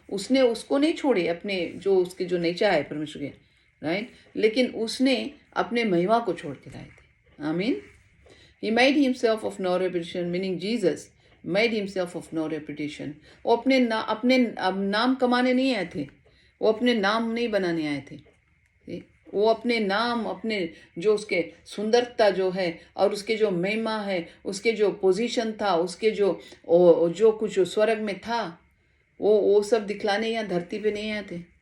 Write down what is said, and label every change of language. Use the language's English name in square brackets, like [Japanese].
[Hindi] उसने उसको नहीं छोड़े, अपने जो उसके जो नेचर है परमेश्वर के, राइट, लेकिन उसने अपने महिमा को छोड़ के लाए थे। आमीन। [English] He made himself of no reputation, meaning Jesus made himself of no reputation. [Hindi] वो अपने नाम कमाने नहीं आए थे, वो अपने नाम नहीं बनाने आए थे। वो अपने नाम, अपने जो उसके सुंदरता जो है और उसके जो महिमा है, उसके जो पोजीशन था, उसके जो कुछ स्वर्ग में था, वो सब दिखलाने यहाँ धरती पे नहीं आए थे।